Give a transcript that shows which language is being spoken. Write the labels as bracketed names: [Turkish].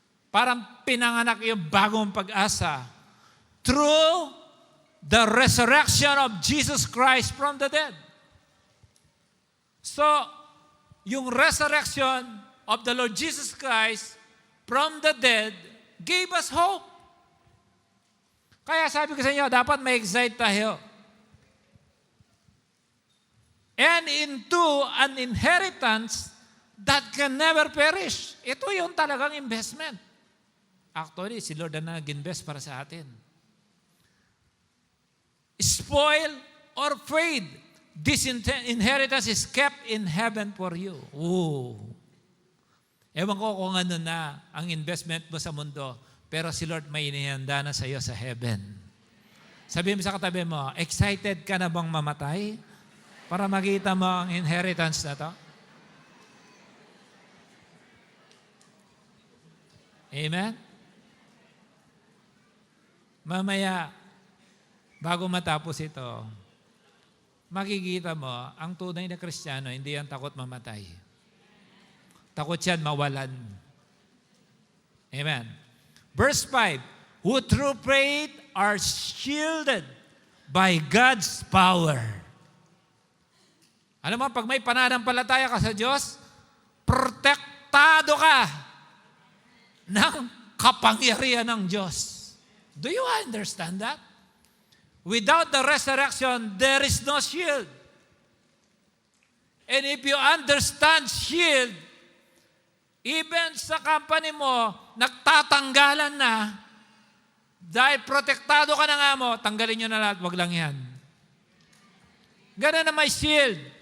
[Filipino] Parang pinanganak yung bagong pag-asa [English] through the resurrection of Jesus Christ from the dead. So, yung resurrection of the Lord Jesus Christ from the dead gave us hope. [Filipino] Kaya sabi ko sa inyo, dapat may excite tayo. [English] And into an inheritance that can never perish. [Filipino] Ito yung talagang investment. Actually, si Lord na nag-invest para sa atin. [English] Spoil or fade, this inheritance is kept in heaven for you. Ooh. [Filipino] Ewan ko kung ano na ang investment mo sa mundo, pero si Lord may inihanda na sa iyo sa heaven. Sabihin mo sa katabi mo, excited ka na bang mamatay para makita mo ang inheritance na to? Amen? Mamaya, bago matapos ito, makikita mo, ang tunay na Kristiyano, hindi yan takot mamatay. Takot yan mawalan. Amen. [English] Verse 5, "Who through faith are shielded by God's power." [Filipino] Alam mo, pag may pananampalataya ka sa Diyos, protektado ka ng kapangyarihan ng Diyos. [English] Do you understand that? Without the resurrection, there is no shield. And if you understand shield, [Filipino] Even sa company mo, nagtatanggalan na, dahil protektado ka na nga mo, tanggalin nyo na lahat, wag lang yan. Ganun na may shield.